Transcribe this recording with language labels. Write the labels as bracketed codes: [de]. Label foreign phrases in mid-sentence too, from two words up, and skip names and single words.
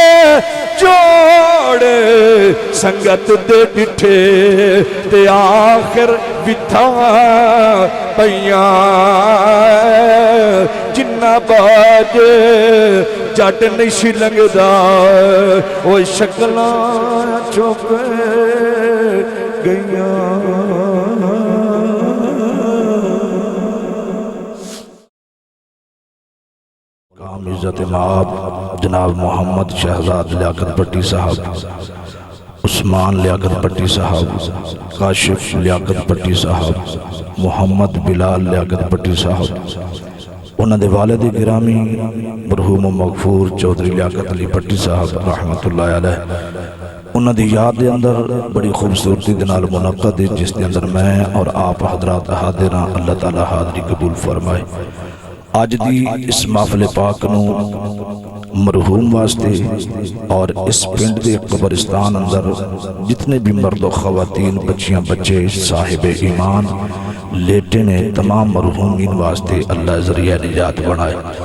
[pa] جوڑ سنگت دے ڈٹھے تے آخر بٹھا پئیاں جنہاں باج جٹ نہیں لنگھدا وو شکلاں چپ گئیاں. [ur] عزت مآب جناب محمد شہزاد لیاقت بھٹی صاحب، عثمان لیاقت بھٹی صاحب، کاشف لیاقت بھٹی صاحب، محمد بلال لیاقت بھٹی صاحب, انہوں نے والد گرامی مرحوم مغفور چوہدری لیاقت علی بھٹی صاحب رحمت اللہ علیہ انہوں کی یاد کے اندر بڑی خوبصورتی کے نال منعقد ہے، جس کے اندر میں اور آپ حضرات حاضر ہاں. اللہ تعالیٰ حاضری قبول فرمائے۔ اج کی اس محفل پاک نوں مرحوم واسطے اور اس پنڈ کے قبرستان اندر جتنے بھی مرد خواتین بچیاں بچے صاحب ایمان لیٹے نے تمام مرحومین واسطے اللہ ذریعہ نجات بنائے.